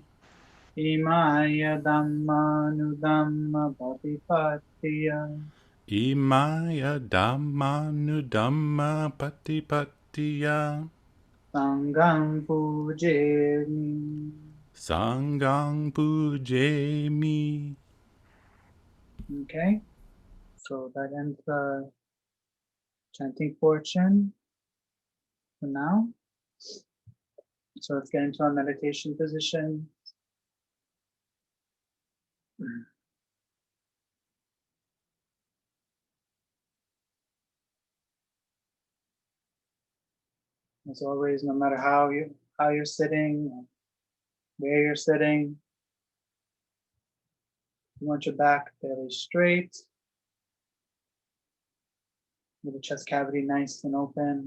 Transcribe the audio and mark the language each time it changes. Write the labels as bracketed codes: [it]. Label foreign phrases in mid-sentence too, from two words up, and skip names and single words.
[pi] Imaya dhamma nudhamma patipattiya. Imaya dhammanu dhamma patipattiya. Sanghang pujemi. Sanghang pujemi. [en] Okay, so that ends the chanting portion for now. So let's get into our meditation position. As always, no matter how you're sitting, where you're sitting, you want your back fairly straight, with the chest cavity nice and open.